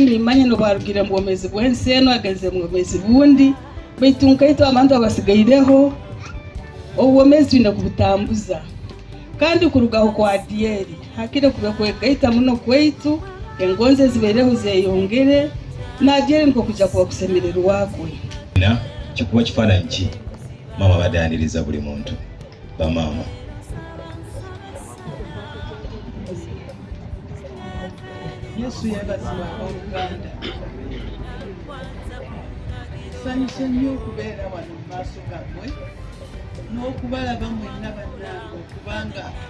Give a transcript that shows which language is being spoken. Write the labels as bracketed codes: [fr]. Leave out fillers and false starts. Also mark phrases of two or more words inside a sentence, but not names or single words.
[ttj] nimanye no barugire mu bwomezi bw'enseno agenze mu bwomezi bundi baitu nkaito abantu abasigaireho obwomezi twine kubutambuza kandi kurugaho kwa Adieri hakire kube kwegaita muno kwaitu engonze zibereho zeyongere na Adieri niko kuja kwa kusemererwa kwe [lg] na kikuba kifaananyi mama badaniriza buli muntu ba mama Yesu yabazima Oluganda sanyusa nnyo okubeera wano mu maaso gammwe n'okubalaba mwenna bannange okubanga